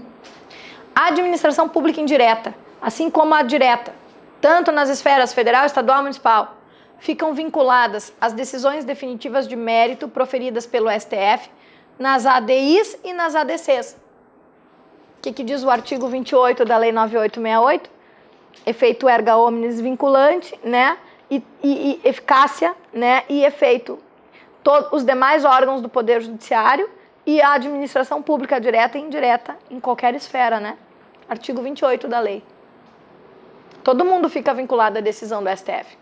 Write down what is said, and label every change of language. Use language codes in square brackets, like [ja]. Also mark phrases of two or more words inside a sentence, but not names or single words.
[pt] A administração pública indireta, assim como a direta, tanto nas esferas federal, estadual e municipal, ficam vinculadas às decisões definitivas de mérito proferidas pelo STF nas ADIs e nas ADCs. O que diz o artigo 28 da Lei 9868? Efeito [la] erga omnes [pt] vinculante, né? E eficácia, né? E efeito. Todos os demais órgãos do Poder Judiciário e a administração pública direta e indireta em qualquer esfera, né? Artigo 28 da lei. Todo mundo fica vinculado à decisão do STF.